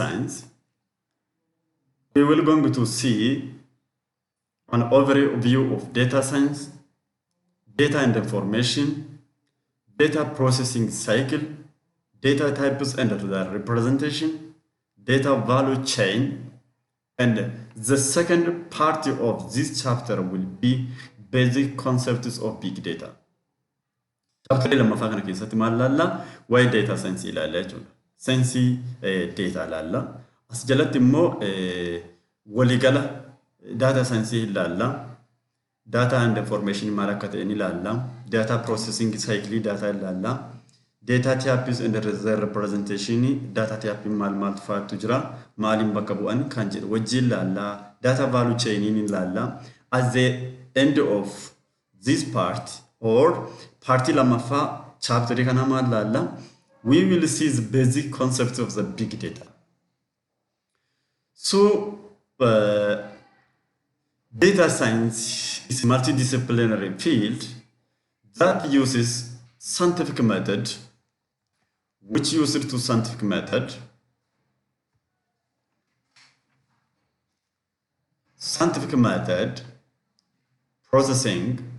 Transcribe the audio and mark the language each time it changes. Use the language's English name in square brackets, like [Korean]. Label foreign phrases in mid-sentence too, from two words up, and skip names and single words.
[English] science, we will going to see an overview of data science, data and information, data processing cycle, data types and the representation, data value chain, and the second part of this chapter will be basic concepts of big data. [Oromo] Chapter lammaffaa kana keessatti maal laalla? Waa'ee [English] data science [Oromo] ilaalla jechuudha. [English] Science data [Oromo] laalla. As jalatti immoo waligala [English] data science [Oromo] ilaalla. [English] Data and information [Oromo] maal akka ta'e ilaalla. [English] Data processing cycle data [Oromo] ilaalla. [English] Data types and the representation data type [Oromo] maal faatu jira. Maalin bakka bu'an kan jedhu wajjin ilaalla. [English] Data value chain [Oromo] ilaalla. [English] At the end of this part or party [Oromo] lammaffaa [English] chapter [Oromo] kana maal laalla? [English] We will see the basic concepts of the big data. So, data science is a multidisciplinary field that uses scientific method, which uses to scientific method, processing,